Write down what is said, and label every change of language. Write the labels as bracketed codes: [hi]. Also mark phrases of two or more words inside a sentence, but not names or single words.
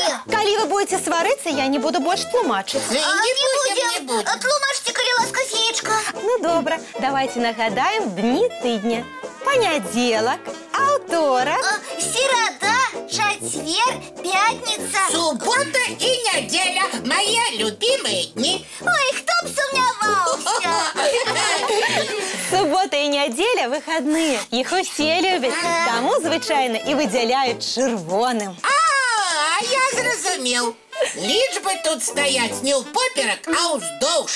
[be] Калі вы будете сварыцца, я не буду больш тлумачыць. [ru] Не будем. [be] Тлумачце, калі ласка, феечка. Ну, добра, давайте нагадаем дні тыдня. Панядзелак, аўторак, Серада, чацвер, пятница. Суббота і нядзеля – [ru] мои любимые дни. [be] Ой, хто б сумняваўся. субота і нядзеля выхадныя. Іх усе любяць, таму звычайна і выдзяляюць чырвоным. А я зразумеў. Лічбы тут стаяць не ўпоперак, а ўздоўж.